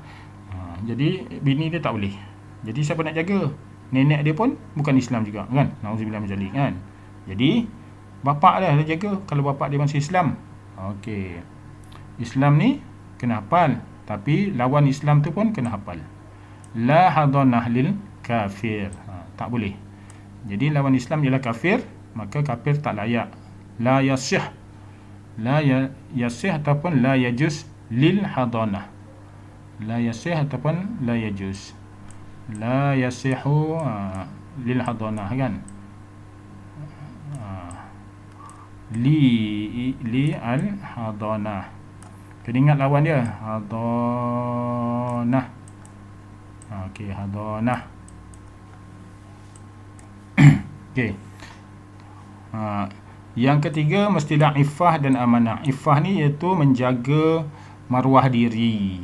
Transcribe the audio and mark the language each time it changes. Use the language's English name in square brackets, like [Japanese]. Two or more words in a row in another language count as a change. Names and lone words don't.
[Malay] Jadi bini dia tak boleh. Jadi siapa nak jaga? Nenek dia pun bukan Islam juga kan, [Arabic] نعوذ بالله من ذلك [Malay] kan. Jadi bapak dia jaga kalau bapak dia masih Islam. Okey, Islam ni kena hafal, tapi lawan Islam tu pun kena hafal. [Arabic] لا حضانة للكافر, tak boleh. [Malay] Jadi lawan Islam ialah kafir, maka kafir tak layak. [Arabic] لا يصح، يصح ataupun لا يجوز للحضانة. لا يصح ataupun لا يجوز. لا يصح للحضانة kan. لِ الحضانة. [Malay] Kena ingat lawan dia, hadanah. Okey, hadanah. Okey. Yang ketiga, mestilah iffah dan amanah. Iffah ni iaitu menjaga maruah diri.